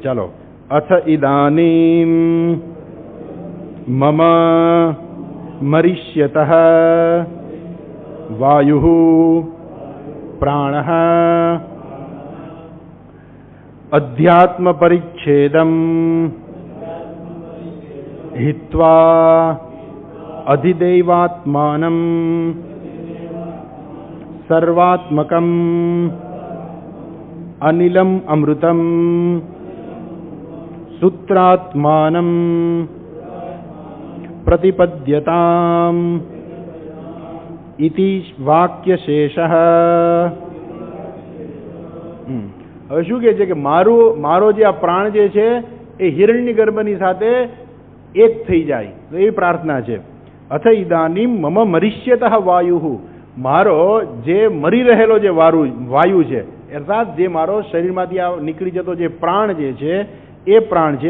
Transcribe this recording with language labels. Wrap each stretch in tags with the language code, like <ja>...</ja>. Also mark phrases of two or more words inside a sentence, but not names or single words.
<sa>ચાલો. अथ इदानीम मम मरिष्यतः वायुः प्राणः अध्यात्म परिच्छेदम हित्वा अधिदैवात्मानं सर्वात्मकं अनिलम अमृतं सूत्रात्मानं प्रतिपद्यताम् इति वाक्यशेषः.</sa> <gu>હવે શું કહે છે કે મારો જે આ પ્રાણ જે છે એ હિરણ્ય ગર્ભની સાથે એક થઈ જાય, તો એ પ્રાર્થના છે.</gu> <sa>अथ इदानीम मम मरिष्यतः वायु,</sa> <gu>મારો જે મરી રહેલો જે વાયુ છે, અર્થાત જે મારો શરીરમાંથી નીકળી જતો જે પ્રાણ જે છે એ પ્રાણ છે.</gu>